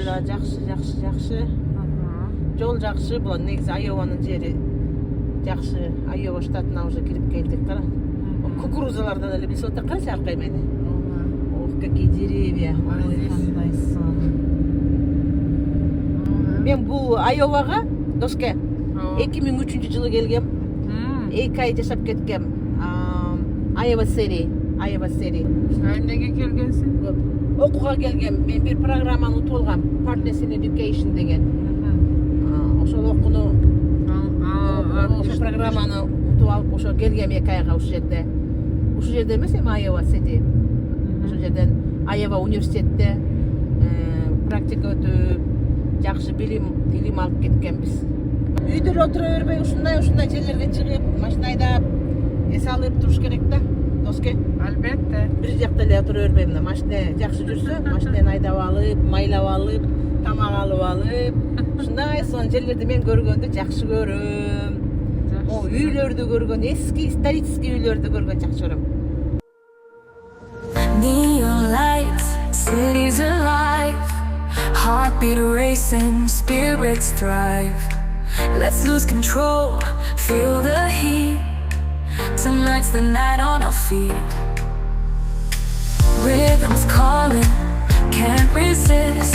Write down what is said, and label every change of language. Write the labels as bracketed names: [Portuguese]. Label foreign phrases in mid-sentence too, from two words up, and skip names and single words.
[Kyrgyz] Жакшы. Жол жакшы, бул негизи Айованын жери жакшы. Айова штатына уже кирип келдик, кара. Кукурузалардан эле билип атат, карачы аркай мени. [Russian] Ох, какие деревья. [Kyrgyz] Ой, кандайсың. Мен бул Айовага, доске, 2003-жылы келгем. 2 ай жашап кеткем. Айова сери. Эмнеге келгенсиң? Окууга келгем. Мен бир программаны утуп алгам. Partners in Education деген. Ошол окууну ошол программаны утуп алып, ошо келгем 2 айга ушул жерде. Ушул жерде эмес, эми Айова Сити. Ошол жерден Айова университетте практика өтүп, жакшы билим алып кеткенбиз. Үйдө отура бербей, ушундай жерлерге чыгып, машина айдап, эс алып туруш керек да. Доске? Албетте. Бир жакта эле отура бербейм да. Машина жакшы жүрсө, машинаны айдап алып, майлап алып, тамак алып алып, ушундай сонун жерлерди мен көргөндү жакшы көрөм. Үйлөрдү көргөн, эски исторический үйлөрдү көргөн жакшы көрөм. [English] Neon lights, cities alive, heartbeat racing, spirits thrive. Let's lose control, feel the heat. Tonight's the night on our feet. Rhythm's calling, can't resist.